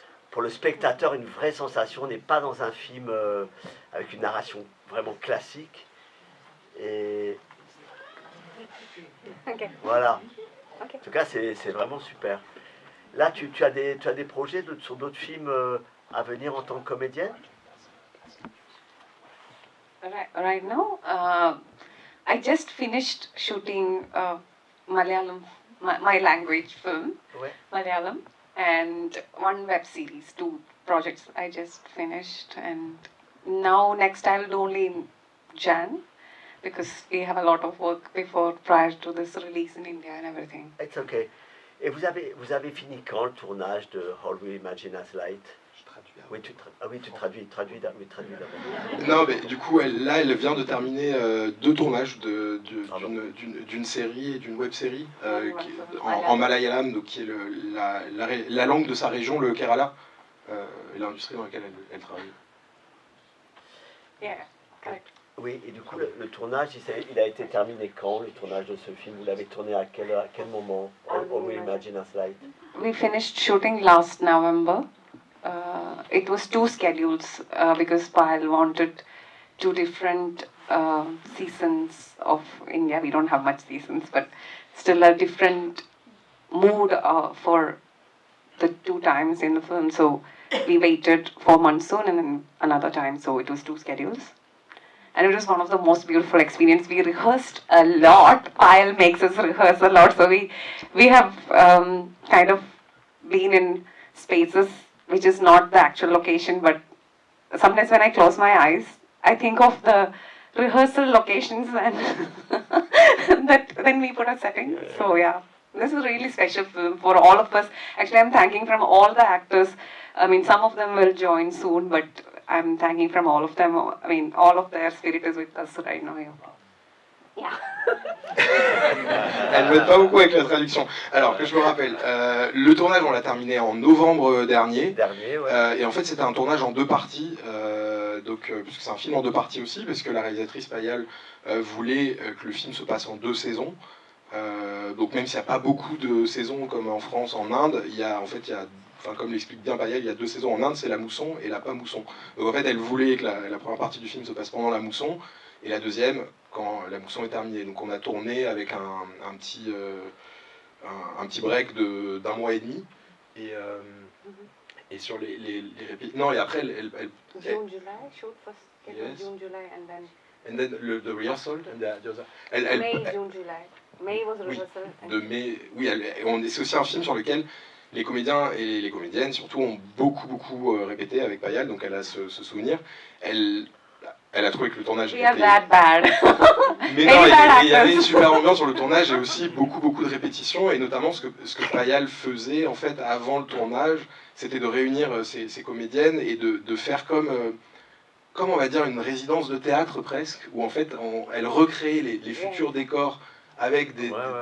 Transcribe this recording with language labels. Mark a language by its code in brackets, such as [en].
[fr] pour le spectateur une vraie sensation. On n'est pas dans un film avec une narration vraiment classique. Et voilà. Ok. En tout cas, c'est vraiment super. Là, tu as des projets sur d'autres films à venir en tant que comédienne? [en] Right now, I just finished shooting Malayalam, my language film, [fr] Ouais. [en] Malayalam, and one web series, 2 projects I just finished, and now next I'll do only in Jan, because we have a lot of work prior to this release in India and everything. It's okay. [fr] Et vous avez fini quand le tournage de All We Imagine As Light? Je traduis. Oui, tu traduis d'abord. Non, mais du coup, elle vient de terminer 2 tournages d'une série et d'une web série en malayalam, donc qui est la langue de sa région, le Kerala, et l'industrie dans laquelle elle travaille. [en] Yeah, correct. [fr] Oui, et du coup, le tournage, il a été terminé quand, le tournage de ce film? Vous l'avez tourné à quel moment? [en] All We Imagine As Light. We finished shooting last November. It was 2 schedules because Payal wanted 2 different seasons of India. We don't have much seasons, but still a different mood for the 2 times in the film. So we waited for monsoon and then another time. So it was 2 schedules. And it was one of the most beautiful experience. We rehearsed a lot. Payal makes us rehearse a lot. So we have kind of been in spaces which is not the actual location, but sometimes when I close my eyes, I think of the rehearsal locations and then we put a setting. So yeah, this is a really special film for all of us. Actually, I'm thanking from all the actors. I mean, some of them will join soon, but I'm thanking from all of them. I mean, all of their spirit is with us right now. Yeah. [fr] Elle m'aide pas beaucoup avec la traduction. Alors que je me rappelle, le tournage on l'a terminé en novembre dernier. Ouais. Et en fait c'était un tournage en 2 parties, puisque c'est un film en 2 parties aussi, parce que la réalisatrice Payal voulait que le film se passe en 2 saisons. Donc même s'il n'y a pas beaucoup de saisons comme en France, en Inde, comme l'explique bien Payal, il y a 2 saisons en Inde, c'est la mousson et la pas mousson. Donc en fait elle voulait que la première partie du film se passe pendant la mousson, et la deuxième quand la mousson est terminée. Donc on a tourné avec un petit break d'1 mois et demi, et sur les répétitions. Non, et après elle [en] June, July, shoot first. Yes. June, July, and then and then the rehearsal and the other. May, June, July. May was [fr] Oui, [en] rehearsal. [fr] de mai. Oui, c'est aussi un film sur lequel les comédiens et les comédiennes surtout ont beaucoup répété avec Payal, donc elle a ce souvenir. Elle a trouvé que le tournage [en] We are that bad. [fr] Mais non, il y avait une super ambiance sur le tournage et aussi beaucoup de répétitions, et notamment ce que Payal faisait en fait avant le tournage, c'était de réunir ses comédiennes et de faire comme on va dire une résidence de théâtre presque, où en fait elle recréait les futurs décors avec des